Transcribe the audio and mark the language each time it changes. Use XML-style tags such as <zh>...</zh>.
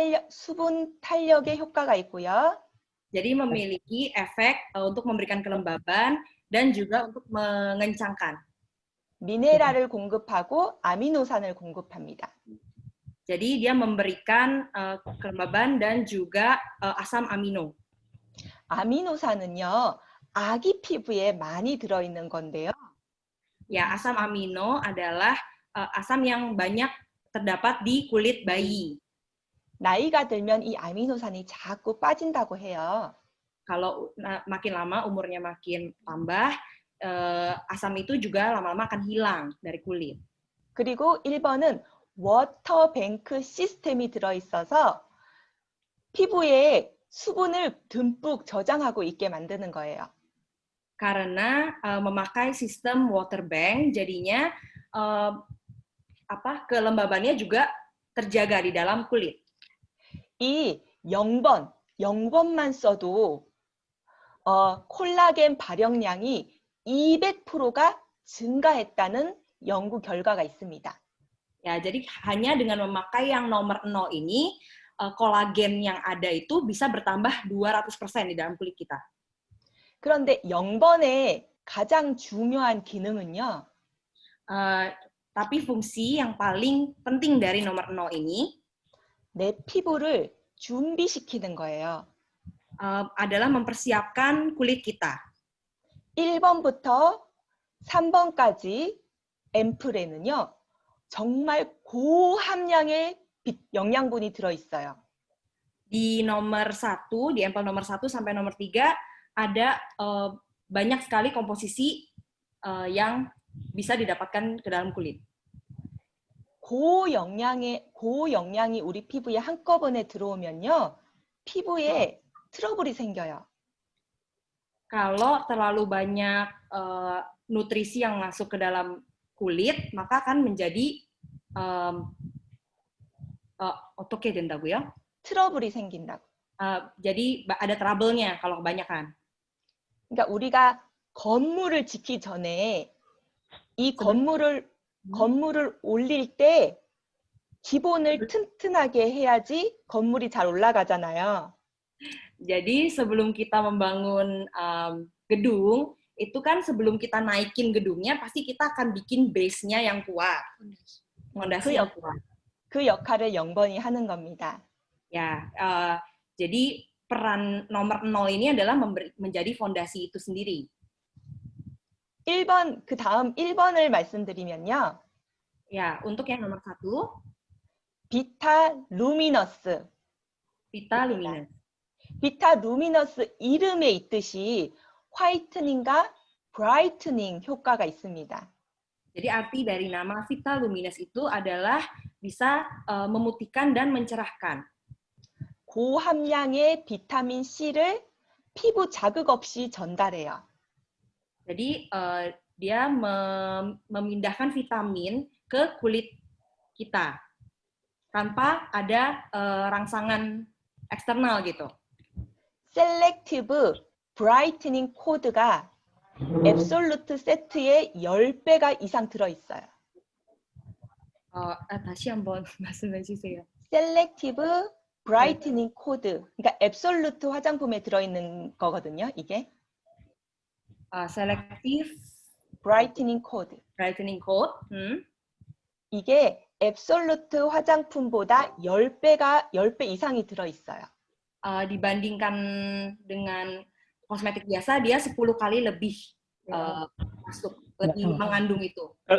<ko>수분 탄력의 효과가 있고요.</ko> <id>Jadi memiliki efek untuk memberikan kelembaban dan juga untuk mengencangkan.</id> <ko>미네랄을 공급하고 아미노산을 공급합니다.</ko> <id>Jadi dia memberikan kelembaban dan juga asam amino.</id> <ko>아미노산은요, 아기 피부에 많이 들어있는 건데요.</ko> <id>Ya, asam amino adalah asam yang banyak terdapat di kulit bayi.</id> <ko>나이가 들면 이 아미노산이 자꾸 빠진다고 해요.</ko> <id>Kalau makin lama umurnya makin tambah, asam itu juga lama-lama akan hilang dari kulit.</id> <ko>그리고 1번은 워터뱅크 시스템이 들어있어서 피부에 수분을 듬뿍 저장하고 있게 만드는 거예요.</ko> <id>Karena memakai sistem water bank, jadinya kelembabannya juga terjaga di dalam kulit.</id> <ko>이 0번만 써도 콜라겐 발현량이 200%가 증가했다는 연구 결과가 있습니다.</ko> <id>Ya, jadi hanya dengan memakai yang nomor 0 ini, kolagen yang ada itu bisa bertambah 200% di dalam kulit kita.</id> <ko>그런데 0번의 가장 중요한 기능은요.</ko> <id>Tapi fungsi yang paling penting dari nomor 0 ini</id> <ko>내 피부를 준비시키는 거예요.</ko> <id>adalah mempersiapkan kulit kita.</id> <ko>1번부터 3번까지 앰플에는요. 정말 고함량의 영양분이 들어있어요.</ko> <id>Di nomor 1, di ampel nomor 1 sampai nomor 3 ada banyak sekali komposisi yang bisa didapatkan ke dalam kulit.</id> <ko>고영양이 우리 피부에 한꺼번에 들어오면요. 피부에 트러블이 생겨요.</ko> <id>Kalau terlalu banyak nutrisi yang masuk ke dalam kulit, maka akan menjadi</id> <ko>어떻게 된다고요? 트러블이 생긴다고.</ko> <id>Jadi ada trouble-nya kalau kebanyakan.</id> <ko>그러니까 우리가 건물을 짓기 전에 이 건물을 올릴 때 기본을 튼튼하게 해야지 건물이 잘 올라가잖아요.</ko> <id>Jadi sebelum kita membangun gedung, itu kan sebelum kita naikin gedungnya, pasti kita akan bikin base-nya yang kuat. Fondasi yang kuat.</id> <ko>그 역할을 0번이 하는 겁니다.</ko> <id>Ya, jadi peran nomor 0 ini adalah menjadi fondasi itu sendiri.</id> <ko>1번, 그 다음 1번을 말씀드리면요.</ko> <id>Ya, untuk yang nomor 1,</id> <ko>비타루미너스. 비타루미너스. 비타루미너스 이름에 있듯이 화이트닝과 브라이트닝 효과가 있습니다.</ko> <id>Jadi arti dari nama Vitaluminous itu adalah bisa memutihkan dan mencerahkan.</id> <ko>고함량의 비타민 C를 피부 자극 없이 전달해요.</ko> <id>Jadi dia memindahkan vitamin ke kulit kita tanpa ada rangsangan eksternal gitu.</id> <ko>셀렉티브 브라이트닝 코드가 앱솔루트 세트에 10배가 이상 들어있어요. 다시 한번 말씀해 주세요. 셀렉티브 브라이트닝 코드, 그러니까 앱솔루트 화장품에 들어있는 거거든요, 이게.</ko> <en>Selective</en> <ko>브라이트닝 코드.</ko> <en>brightening code.</en> <ko>이게 앱솔루트 화장품보다 10배 이상이 들어있어요.</ko> <id>Dibandingkan dengan kosmetik biasa, dia 10 kali lebih masuk, lebih mengandung itu.</id>